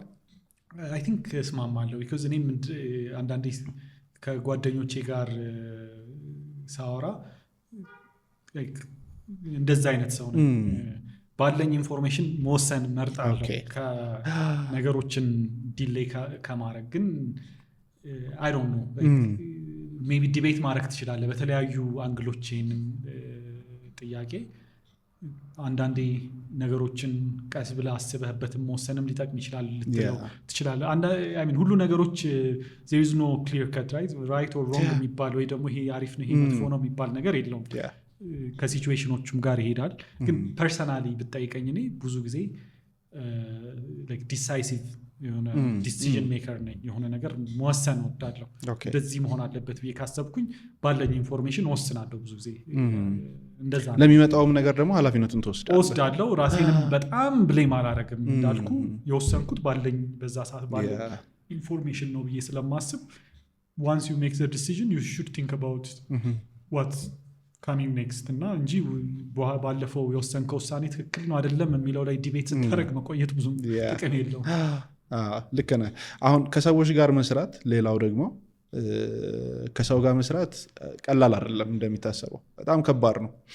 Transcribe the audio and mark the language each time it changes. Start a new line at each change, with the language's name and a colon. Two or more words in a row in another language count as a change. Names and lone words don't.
English: I think
Amharic: እስማማለሁ። ቢኮዝ እኔም አንዳንዴ ከጓደኞቼ ጋር ሳወራ እንደዛ አይነት ሰው ነው። ባለኝ ኢንፎርሜሽን መወሰን መርጣለሁ ከነገሮችን ዲሌይ ከማድረግ። ግን
English: I don't know maybe debate
Amharic: ማድረግ ትችላለህ በተለያዩ አንግሎች ይህንን ጥያቄ አንዳንዴ ነገሮችን ቀስ ብለህ አስበህበትም መወሰንም ሊጠቅም ይችላል ልትለው ትችላለህ። ሁሉ ነገሮች
English: there is no clear cut right or wrong
Amharic: የሚባል ወይ ደግሞ ይሄ አሪፍ ነው ይሄ መጥፎ ነው የሚባል ነገር የለውም። ከሲቹዌሽኖቹም ጋር ይሄዳል። ግን ፐርሰናሊ ብጠይቀኝ እኔ ብዙ ጊዜ ዲሳይሲቭ የሆነ
English: decision maker
Amharic: ነኝ። የሆነ ነገር መወሰን ወዳለሁ እንደዚህ መሆን አለበት ብዬ ካሰብኩኝ ባለኝ ኢንፎርሜሽን ወስናለሁ። ብዙ ጊዜ እንደዛ ነው። ለሚመጣውም ነገር ደግሞ ኃላፊነቱን ወስዳለሁ። ራሴንም በጣም ብሌም አላረግም። እንዳልኩ የወሰንኩት ባለኝ በዛ ሰዓት ባለኝ ኢንፎርሜሽን ነው ብዬ ስለማስብ
English: once you make the decision you should think about what's coming next
Amharic: እና እንጂ ባለፈው የወሰንከው ውሳኔ ትክክል ነው አይደለም የሚለው ላይ ዲቤት ስታደርግ መቆየት ብዙም ጥቅም የለውም። ልክ ነህ። አሁን ከሰዎች ጋር መስራት ሌላው ደግሞ ከሰው ጋር መስራት ቀላል አይደለም እንደሚታሰበው በጣም ከባድ ነው።